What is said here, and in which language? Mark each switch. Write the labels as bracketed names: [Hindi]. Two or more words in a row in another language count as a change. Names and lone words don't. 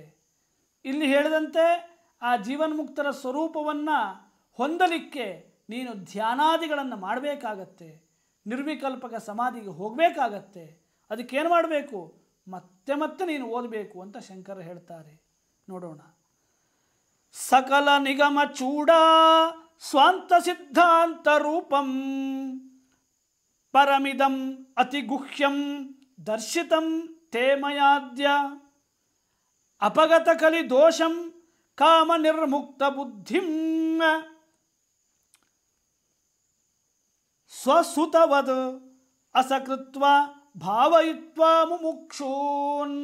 [Kannada] ಇಲ್ಲಿ ಹೇಳಿದಂತೆ ಆ ಜೀವನ್ಮುಕ್ತರ ಸ್ವರೂಪವನ್ನು ಹೊಂದಲಿಕ್ಕೆ ನೀನು ಧ್ಯಾನಾದಿಗಳನ್ನು ಮಾಡಬೇಕಾಗತ್ತೆ. ನಿರ್ವಿಕಲ್ಪಕ ಸಮಾಧಿಗೆ ಹೋಗಬೇಕಾಗತ್ತೆ. ಅದಕ್ಕೇನು ಮಾಡಬೇಕು? ಮತ್ತೆ ಮತ್ತೆ ನೀನು ಓದಬೇಕು ಅಂತ ಶಂಕರ ಹೇಳ್ತಾರೆ. [Sanskrit] ನೋಡೋಣ. ಸಕಲ ನಿಗಮ ಚೂಡ ಸ್ವಾಂತ ಸಿದ್ಧಾಂತ ರೂಪಂ ಪರಮಿದಂ ಅತಿಗುಹ್ಯಂ ದರ್ಶಿತಂ ತೇ ಮಯಾದ್ಯ ಅಪಗತ ಕಲಿ ದೋಷಂ ಕಾಮ ನಿರ್ಮುಕ್ತ ಬುದ್ಧಿಂ ಸ್ವಸುತವದ್ ಅಸಕೃತ್ವ ಭಾವಯಿತ್ವ ಮುಮುಕ್ಷೂನ್.